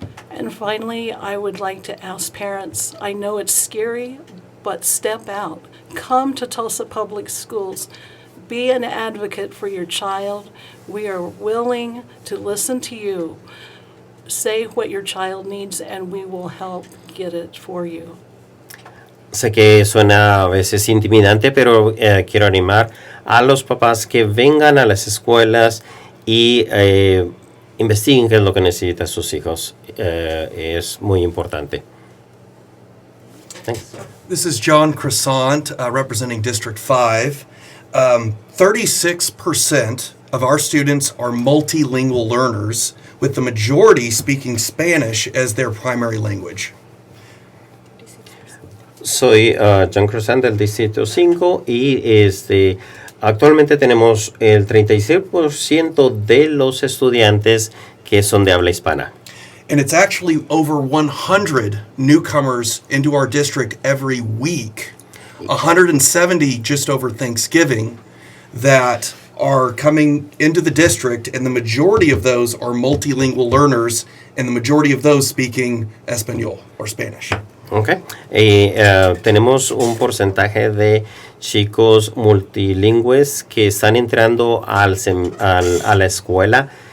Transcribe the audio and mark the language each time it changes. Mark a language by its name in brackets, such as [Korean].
[English] And finally, I would like to ask parents, I know it's scary, but step out. Come to Tulsa Public Schools. Be an advocate for your child. We are willing to listen to you. Say what your child needs and we will help get it for you. [Spanish] Sé que suena a veces intimidante, pero quiero animar a los papás que vengan a las escuelas y investiguen qué es lo que necesitan sus hijos. Es muy importante. [English] Thanks. This is John Crescent, representing District 5. 36% of our students are multilingual learners, with the majority speaking Spanish as their primary language. [Spanish] Soy John Crescent del Distrito 5 y actualmente tenemos el 36% de los estudiantes que son de habla hispana. [English] And it's actually over 100 newcomers into our district every week, 170 just over Thanksgiving, that are coming into the district, and the majority of those are multilingual learners, and the majority of those speaking Espanol or Spanish. Okay. [Spanish] Tenemos un porcentaje de chicos multilingües que están entrando a la escuela.